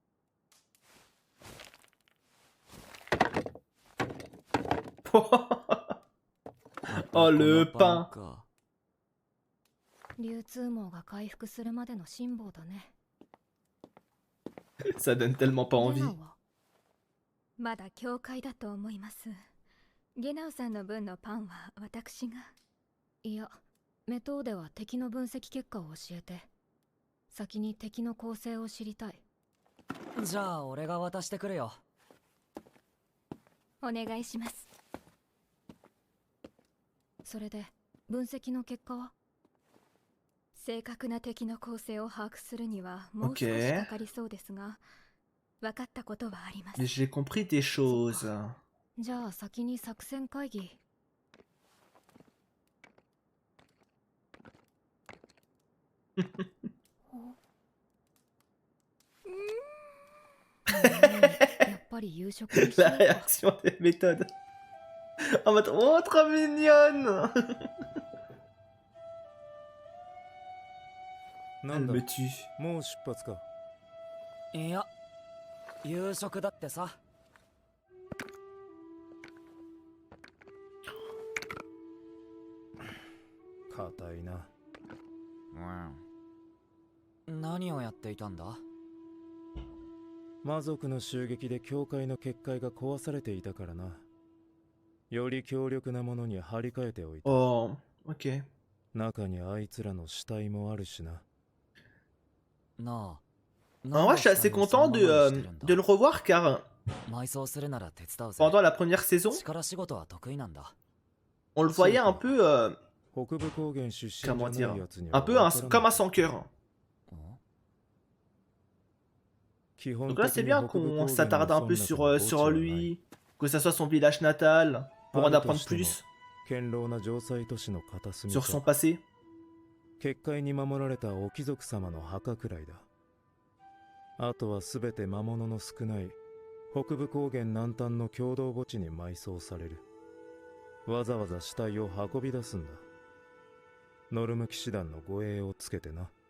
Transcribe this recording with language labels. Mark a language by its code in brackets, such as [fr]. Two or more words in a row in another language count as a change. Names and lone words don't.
[fr] Oh le pain. Ça donne tellement pas envie. [ja] まだ教会だと思います。ゲナウさんの分のパンは私が。いや、メトーデは敵の分析結果を教えて。先に敵の構成を知りたい。じゃあ俺が渡してくるよ。お願いします。それで分析の結果は？正確な敵の構成を把握するにはもう少しかかりそうですが。分かったことはあります。 [fr] J'ai compris des choses. [ja] じゃあ先に作戦会議。やっぱり夕食にしよう [fr] La [ja] か。 [fr] réaction des méthodes. En mode, oh, trop mignonne. Elle me tue. [ja] もう出発か。いや、夕食だってさ。硬いな。何をやっていたんだ？魔族の襲撃で教会の結界が壊されていたからな。より強力なものに張り替えておいた。 [fr] Oh, ok. [ja] 中にあいつらの死体もあるしな。なあ。 [fr] En vrai, je suis assez content de le revoir car [ja] 埋葬するなら手伝うぜ。 [fr] pendant la première saison, [ja] 力仕事は得意なんだ。 [fr] on le voyait un peu, [ja] 北部高原出身 [fr] comment [ja] じゃな [fr] dire, [ja] いやつに [fr] un [ja] は [fr] peu [ja] わからない [fr] comme un sans cœur. [ja] 基本 [fr] Donc là, [ja] 的 [fr] c'est [ja] に [fr] bien [ja] 北部 [fr] qu'on [ja] 高原 [fr] s'attarde [ja] の [fr] un peu [ja] そん [fr] sur, [ja] 中に墓地 [fr] sur [ja] はない [fr] lui, que ça soit son village natal, pour en [ja] あると [fr] apprendre [ja] しても [fr] plus [ja] 堅牢な城塞都市の片隅 [fr] sur [ja] か [fr] son passé. [ja] 結界に守られたお貴族様の墓くらいだ。あとは全て魔物の少ない北部高原南端の共同墓地に埋葬される。わざわざ死体を運び出すんだ。ノルム騎士団の護衛をつけてな。